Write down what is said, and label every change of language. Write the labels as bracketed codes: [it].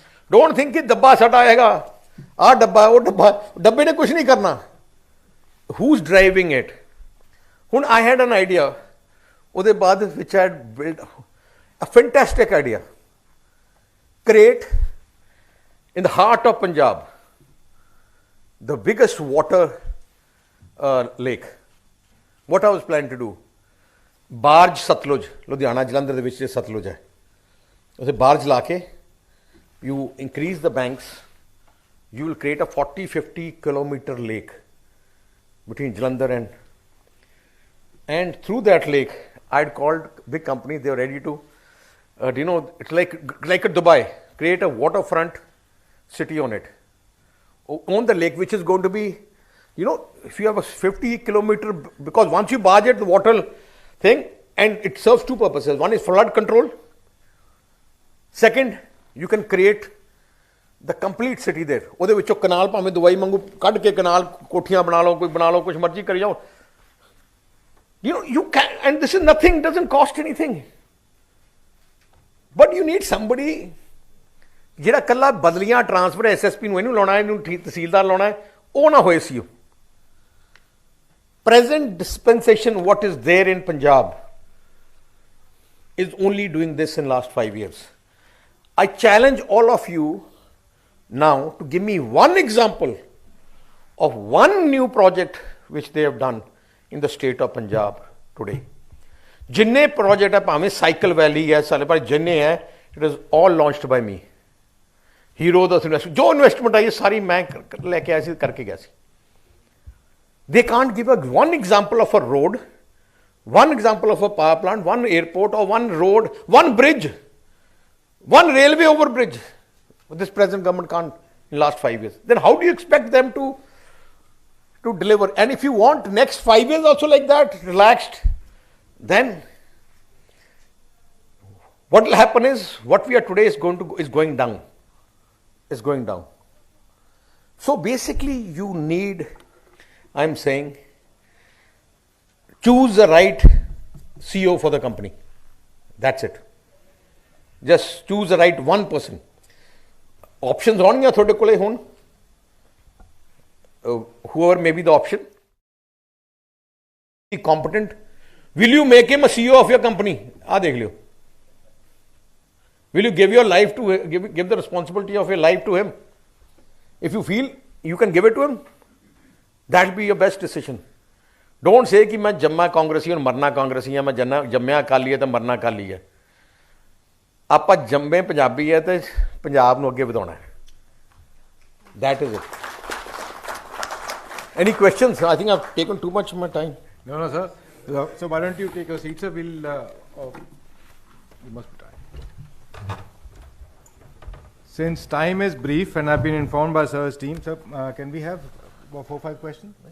[en] don't think [pa] ਕਿ ਡੱਬਾ ਸਾਡਾ ਹੈਗਾ, ਆਹ ਡੱਬਾ, ਉਹ ਡੱਬਾ, ਡੱਬੇ ਨੇ ਕੁਝ ਨਹੀਂ ਕਰਨਾ। [en] Who is driving it? ਹੁਣ I had an idea, [pa] ਉਹਦੇ ਬਾਅਦ ਵਿਚ [en] I build a fantastic idea, create in the heart of Punjab the biggest water lake. What I was planning to do, barge Satluj, Ludhiana Jalandhar [pa] ਦੇ ਵਿੱਚ ਸਤਲੁਜ ਹੈ, ਉਸੇ [en] barge [pa] ਲਾ ਕੇ [en] you increase the banks, you will create a 40-50 kilometer lake between Jalandhar and through that lake I'd called big companies, they were ready to it's like a Dubai, create a waterfront city on it, on the lake, which is going to be, if you have a 50 kilometer, because once you barge it, the water thing, and it serves two purposes. One is flood control. Second, you can create the complete city there. [pa] ਉਹਦੇ ਵਿੱਚੋਂ ਕਨਾਲ ਭਾਵੇਂ ਦਵਾਈ ਵਾਂਗੂ ਕੱਢ ਕੇ ਕਨਾਲ ਕੋਠੀਆਂ ਬਣਾ ਲਓ, ਕੋਈ ਬਣਾ ਲਓ, ਕੁਝ ਮਰਜ਼ੀ ਕਰੀ ਜਾਓ। [en] You can, and this is nothing, doesn't cost anything. But you need somebody [pa] ਜਿਹੜਾ ਕੱਲਾ ਬਦਲੀਆਂ ਟਰਾਂਸਫਰ SSP ਨੂੰ ਇਹਨੂੰ ਲਾਉਣਾ, ਇਹਨੂੰ ਤਹਿਸੀਲਦਾਰ ਲਾਉਣਾ ਹੈ, ਉਹ ਨਾ ਹੋਏ ਸੀ। [en] Present dispensation, what is there in Punjab, is only doing this in last 5 years. I challenge all of you now to give me one example of one new project which they have done in the state of Punjab today. [pa] ਜਿੰਨੇ project ਹੈ, ਭਾਵੇਂ cycle ਵੈਲੀ ਹੈ, ਸਾਰੇ ਪਰ ਜਿੰਨੇ ਹੈ, [en] It is all launched by me. [pa] Hero ਦਾ ਜੋ investment ਆਈ ਸਾਰੀ ਮੈਂ ਲੈ ਕੇ ਆਇਆ ਸੀ, ਕਰਕੇ ਗਿਆ ਸੀ। [en] They can't give a one example of a road, one example of a power plant, one airport, or one road, one bridge, one railway over bridge. This present government can't in last 5 years. Then how do you expect them to deliver? And if you want next 5 years also like that, relaxed, then what will happen is what we are today is going down. Is going down. So basically you need, I'm saying, choose the right CEO for the company. That's it. Just choose the right one person. Options [pa] ਹੋਣਗੀਆਂ ਤੁਹਾਡੇ ਕੋਲੇ ਹੁਣ, [en] whoever may be the option, be competent. Will you make him a CEO of your company? [pa] ਆ ਦੇਖ ਲਿਓ। [en] Will you give your life to give the responsibility of your life to him? If you feel you can give it to him, that will be your best decision. Don't say [hi] कि मैं जम्मा कांग्रेसी और मरना कांग्रेसी, मैं जम्मिया अकाली है तो मरना अकाली है। [pa] ਆਪਾਂ ਜੰਮੇ ਪੰਜਾਬੀ ਹੈ ਤੇ ਪੰਜਾਬ ਨੂੰ ਅੱਗੇ ਵਧਾਉਣਾ ਹੈ। [en] That is it. Any questions? I think I've taken too much of my time. No, sir. So why don't you take a seat, sir? You must be tired. Since time is brief and I've been informed by sir's team, sir, can we have about 4-5 questions?